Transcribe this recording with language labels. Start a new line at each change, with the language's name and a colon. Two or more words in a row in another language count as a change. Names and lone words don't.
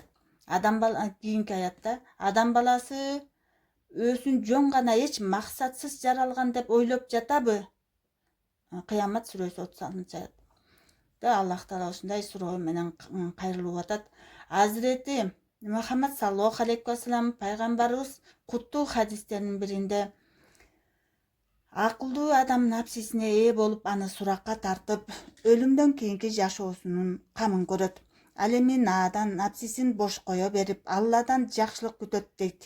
Kyrgyz: Кийинки аятта адам баласы өзүн жөн гана эч максатсыз жаралган деп ойлоп жатабы? Кыямат сүрөсү 36-аят. Аллах Таала ушундай суроо менен кайрылып атат. Азирети Мухаммад
Arabic: صلى الله عليه وسلم
Kyrgyz: пайгамбарыбыз куттуу хадистеринин биринде акылдуу адам напсисине ээ болуп, аны суракка тартып, өлүмдөн кийинки жашоосунун камын көрөт. Ал эми наадан напсисин бош кое берип, Алладан жакшылык күтөт дейт.